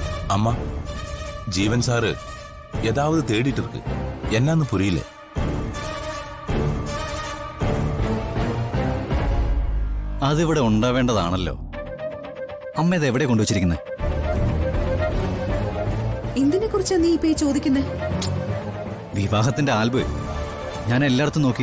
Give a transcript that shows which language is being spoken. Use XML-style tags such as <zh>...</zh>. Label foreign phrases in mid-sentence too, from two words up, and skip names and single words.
<ta>அம்மா, ஜீவன் சாரு ஏதாவது தேடிட்டு இருக்கு. என்னன்னு புரியல.</ta> <ml>അതിവിടെ ഉണ്ടാവേണ്ടതാണല്ലോ. അമ്മ ഇത് എവിടെ കൊണ്ടുവച്ചിരിക്കുന്നത്? എന്തിനെ കുറിച്ചാ നീ ഇപ്പൊ ചോദിക്കുന്നത്? വിവാഹത്തിന്റെ ആൽബം ഞാൻ എല്ലായിടത്തും നോക്കി.</ml>